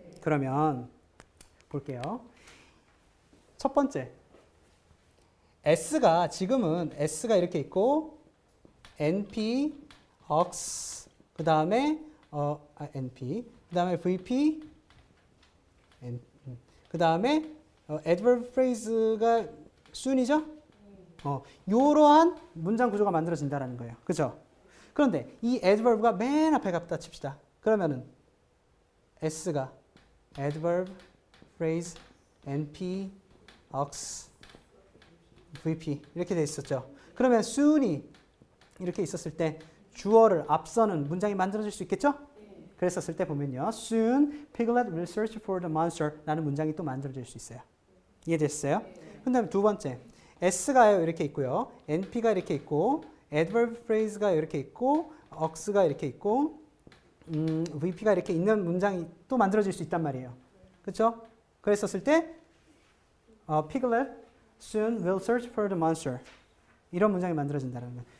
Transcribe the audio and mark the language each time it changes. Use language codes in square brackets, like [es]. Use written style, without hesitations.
[ko] 그러면 볼게요. 첫 번째, S가 지금은 S가 이렇게 있고 NP, OX, 그 다음에 NP, 그 다음에 VP, 그 다음에 adverb phrase가 soon이죠? 이러한 문장 구조가 만들어진다는 거예요. 그죠? 그런데 이 adverb가 맨 앞에 갖다 칩시다. 그러면은 S가 adverb, phrase, NP, OX, VP 이렇게 돼 있었죠. 그러면 soon이 이렇게 있었을 때 주어를 앞서는 문장이 만들어질 수 있겠죠? 그랬었을 때 보면요. [en] Soon Piglet will search for the monster [ko] 라는 문장이 또 만들어질 수 있어요. 이해됐어요? 그 다음에 두 번째 S가 이렇게 있고요. NP가 이렇게 있고 adverb phrase가 이렇게 있고 OX가 이렇게 있고 VP가 이렇게 있는 문장이 또 만들어질 수 있단 말이에요. 그렇죠? 그랬었을 때 [en] Piglet soon will search for the monster [ko] 이런 문장이 만들어진다는 거예요.